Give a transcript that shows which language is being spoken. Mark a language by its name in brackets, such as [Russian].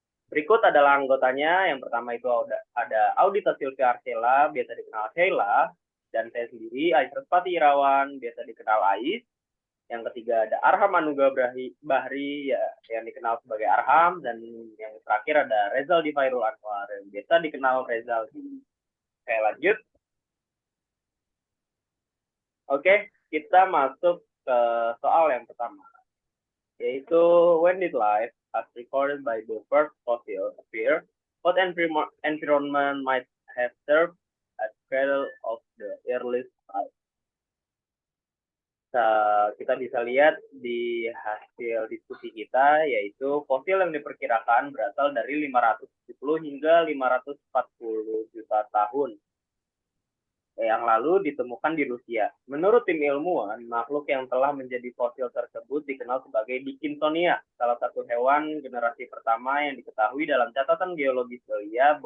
[Indonesian] Berikut adalah anggotanya. Yang pertama itu ada Audita Silvia Arcela, biasa dikenal Sheila, dan saya sendiri, Aisyah Irawan, biasa dikenal Ais. Yang ketiga ada Arham Anuga Bahri, ya, yang dikenal sebagai Arham, dan yang terakhir ada Rezal Fairul Anwar, yang biasa dikenal Rezal. Oke, lanjut. Oke, kita masuk ke soal yang pertama, yaitu [English] when did life as recorded by the first fossil appear? What environment might have served as cradle of the earliest life? [Indonesian] Kita bisa lihat di hasil diskusi kita, yaitu fosil yang diperkirakan berasal dari 570 hingga 540 juta tahun yang lalu ditemukan di Rusia. Menurut tim ilmuwan, makhluk yang telah menjadi fosil tersebut dikenal sebagai Dickinsonia, salah satu hewan generasi pertama yang diketahui dalam catatan geologi Celia.